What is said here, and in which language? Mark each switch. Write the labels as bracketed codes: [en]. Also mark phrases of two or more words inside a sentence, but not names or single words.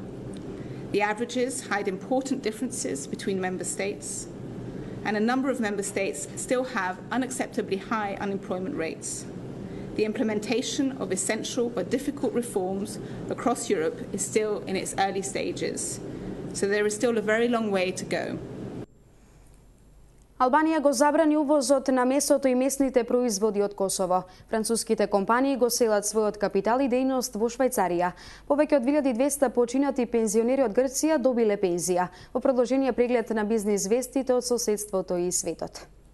[en] The averages hide important differences between member states, and a number of member states still have unacceptably high unemployment rates. The implementation of essential but difficult reforms across Europe is still in its early stages, so there is still a very long way to go. [mk] Албанија го забрани увозот на месото и месните производи од Косово. Француските компании го селат својот капитал и дејност во Швајцарија. Повеќе од 1200 починати пензионери од Грција добиле пензија. Во продолжение преглед на бизнис вестите од соседството и светот.